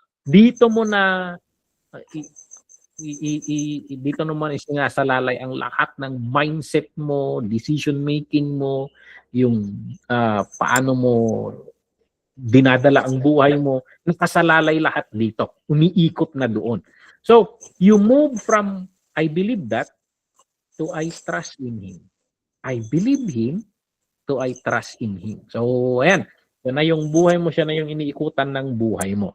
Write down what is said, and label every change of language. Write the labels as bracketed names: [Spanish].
[Filipino] Dito mo na dito naman isinasalalay ang lahat ng mindset mo, decision making mo, yung paano mo dinadala ang buhay mo, nakasalalay lahat dito. Umiikot na doon. [English] So, you move from I believe that to I trust in Him. I believe Him to I trust in Him. [Filipino] So, ayan. Yan na yung buhay mo, siya na yung iniikutan ng buhay mo.